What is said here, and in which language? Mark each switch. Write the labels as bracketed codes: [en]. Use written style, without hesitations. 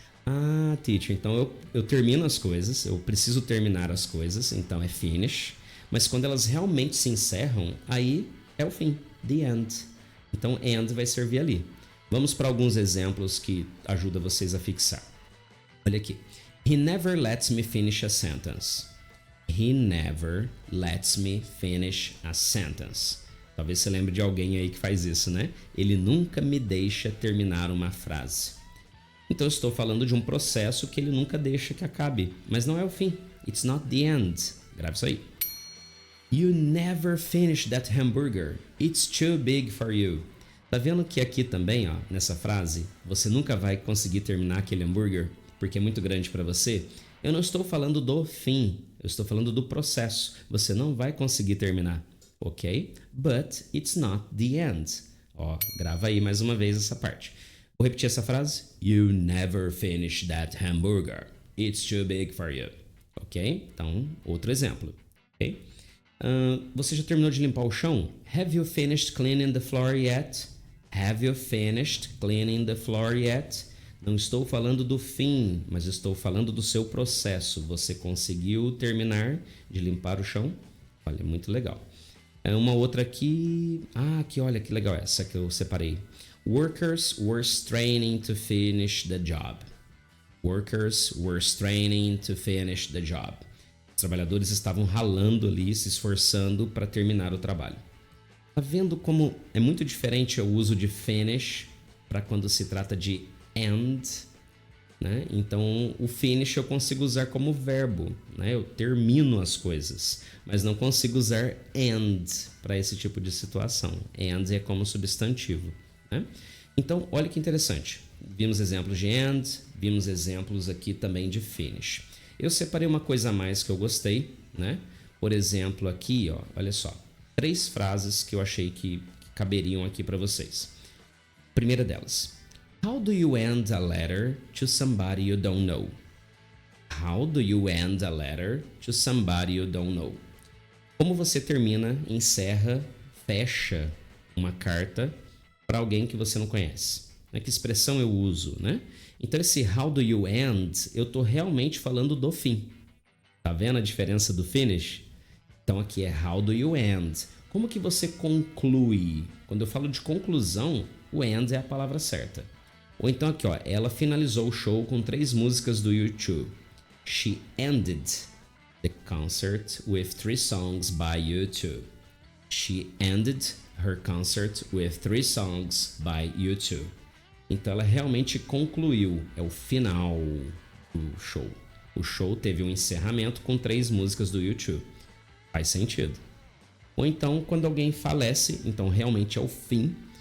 [pt] Ah, teacher, então eu termino as coisas, eu preciso terminar as coisas, então é finish. Mas quando elas realmente se encerram, aí é o fim, the end. Então, end vai servir ali. Vamos para alguns exemplos que ajudam vocês a fixar. Olha aqui. [en] He never lets me finish a sentence. He never lets me finish a sentence. [pt] Talvez você lembre de alguém aí que faz isso, né? Ele nunca me deixa terminar uma frase. Então eu estou falando de um processo que ele nunca deixa que acabe, mas não é o fim. [en] It's not the end. [pt] Grave isso aí. [en] You never finish that hamburger. It's too big for you. [pt] Tá vendo que aqui também, ó, nessa frase, você nunca vai conseguir terminar aquele hambúrguer porque é muito grande para você? Eu não estou falando do fim, eu estou falando do processo. Você não vai conseguir terminar, ok? [en] But it's not the end. [pt] Ó, grava aí mais uma vez essa parte. Vou repetir essa frase. [en] You never finish that hamburger. It's too big for you. Ok? [pt] Então, outro exemplo. [en] Ok? [pt] Você já terminou de limpar o chão? [en] Have you finished cleaning the floor yet? Have you finished cleaning the floor yet? [pt] Não estou falando do fim, mas estou falando do seu processo. Você conseguiu terminar de limpar o chão? Olha, muito legal. Uma outra aqui... aqui, olha que legal essa que eu separei. [en] Workers were straining to finish the job. Workers were straining to finish the job. [pt] Os trabalhadores estavam ralando ali, se esforçando para terminar o trabalho. Tá vendo como é muito diferente o uso de finish para quando se trata de end, né? Então, o finish eu consigo usar como verbo, né? Eu termino as coisas, mas não consigo usar end para esse tipo de situação. End é como substantivo, né? Então, olha que interessante. Vimos exemplos de end, vimos exemplos aqui também de finish. Eu separei uma coisa a mais que eu gostei, né? Por exemplo, aqui, ó, olha só. 3 frases que eu achei que caberiam aqui para vocês. Primeira delas. [en] How do you end a letter to somebody you don't know? How do you end a letter to somebody you don't know? [pt] Como você termina, encerra, fecha uma carta para alguém que você não conhece? Que expressão eu uso, né? Então esse [en] how do you end, [pt] eu tô realmente falando do fim. Tá vendo a diferença do finish? Então aqui é [en] how do you end. [pt] Como que você conclui? Quando eu falo de conclusão, o end é a palavra certa. Ou então aqui, ó, ela finalizou o show com 3 músicas do U2. [en] She ended the concert with 3 songs by U2. She ended her concert with 3 songs by U2. [pt] Então ela realmente concluiu, é o final do show. O show teve um encerramento com 3 músicas do U2. Faz sentido. Ou então, quando alguém falece, então realmente é o fim.